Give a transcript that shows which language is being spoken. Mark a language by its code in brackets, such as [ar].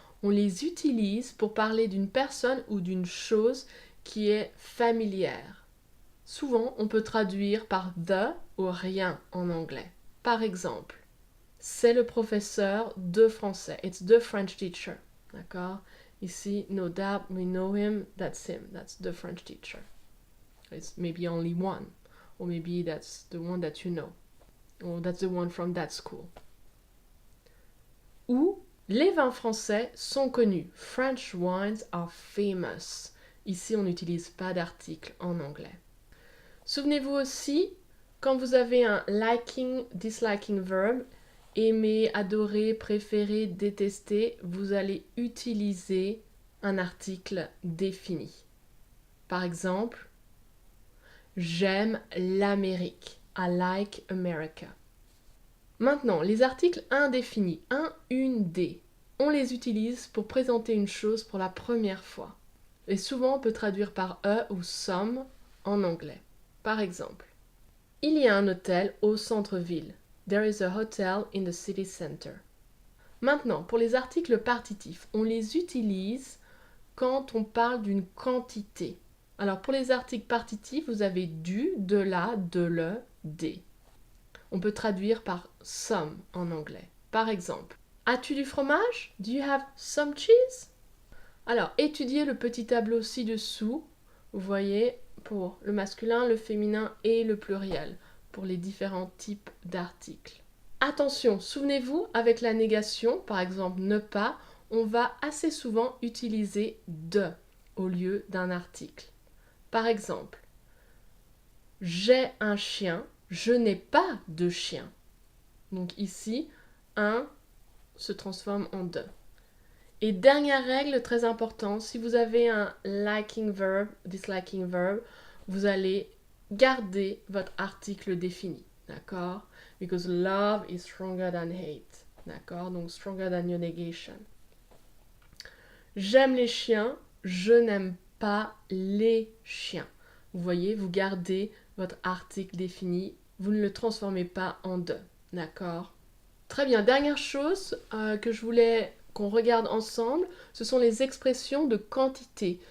[fr] On les utilise pour parler d'une personne ou d'une chose qui est familière. Souvent, on peut traduire par the ou rien en anglais. Par exemple, c'est le professeur de français. [en] It's the French teacher. [fr] D'accord? Ici, [en] no doubt, we know him. That's him. That's the French teacher. It's maybe only one. Or maybe that's the one that you know. Or that's the one from that school. [fr] Ou, les vins français sont connus. [en] French wines are famous. [fr] Ici, on n'utilise pas d'article en anglais. Souvenez-vous aussi, quand vous avez un [en] liking, disliking verb, [fr] aimer, adorer, préférer, détester, vous allez utiliser un article défini. Par exemple, j'aime l'Amérique. [en] I like America. [fr] Maintenant, les articles indéfinis, un, une, des, on les utilise pour présenter une chose pour la première fois. Et souvent, on peut traduire par ou some en anglais. Par exemple, il y a un hôtel au centre-ville. [en] There is a hotel in the city center. [fr] Maintenant, pour les articles partitifs, on les utilise quand on parle d'une quantité. Alors, pour les articles partitifs, vous avez du, de la, de le, des. On peut traduire par some en anglais. Par exemple, as-tu du fromage? [en] Do you have some cheese? [fr] Alors, étudiez le petit tableau ci-dessous. Vous voyez, pour le masculin, le féminin et le pluriel, pour les différents types d'articles. Attention, souvenez-vous, avec la négation, par exemple ne pas, on va assez souvent utiliser de au lieu d'un article. Par exemple, j'ai un chien, je n'ai pas de chien. Donc ici, un se transforme en de. Et dernière règle très importante, si vous avez un [en] liking verb, disliking verb, [fr] vous allez garder votre article défini. D'accord? [en] Because love is stronger than hate. [fr] D'accord? Donc [en] stronger than your negation. [fr] J'aime les chiens, je n'aime pas les chiens. Vous voyez, vous gardez votre article défini, vous ne le transformez pas en de. D'accord? Très bien, dernière chose que je voulais qu'on regarde ensemble, ce sont les expressions de quantité.